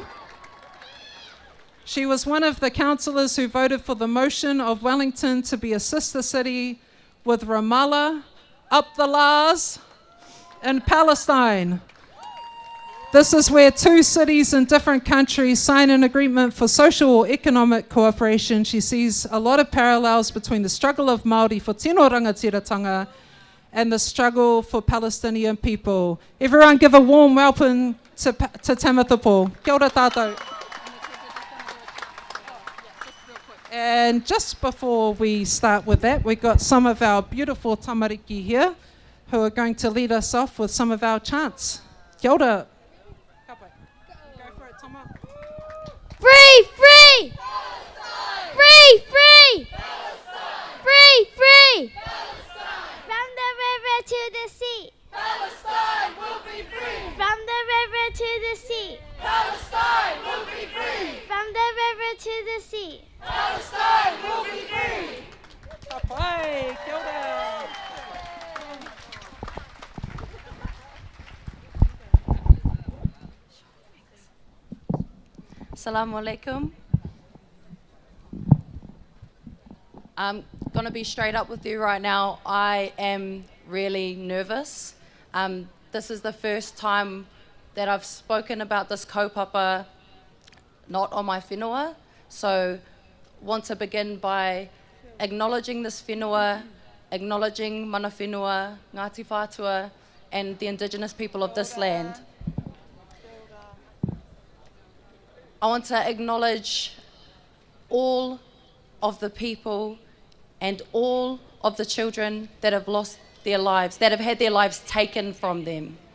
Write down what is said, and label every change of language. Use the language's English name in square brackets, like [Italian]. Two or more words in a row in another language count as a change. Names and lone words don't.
[English] She was one of the councillors who voted for the motion of Wellington to be a sister city with Ramallah, up the Lars, and Palestine. This is where two cities in different countries sign an agreement for social or economic cooperation. She sees a lot of parallels between the struggle of Māori for [Māori] tino rangatiratanga [English] and the struggle for Palestinian people. Everyone give a warm welcome to Tamitha Paul. [Māori] Kia ora tātou. [English] And just before we start with that, we've got some of our beautiful tamariki here who are going to lead us off with some of our chants. [Māori] Kia ora. [English] Free, free! Palestine! Free, free! Palestine! Free, free! Palestine! From the river to the sea. Palestine will be free. From the river to the sea. Palestine will be free. From the river to the sea. Palestine will be free. [Māori] Kapai, kia ora. [Arabic] السلام عليكم. [English] I'm going to be straight up with you right now. I am really nervous. This is the first time that I've spoken about this kaupapa not on my whenua. So want to begin by acknowledging this whenua, acknowledging [Māori] mana whenua, [English] Ngāti Whātua, and the Indigenous people of this land. I want to acknowledge all of the people and all of the children that have lost their lives, that have had their lives taken from them.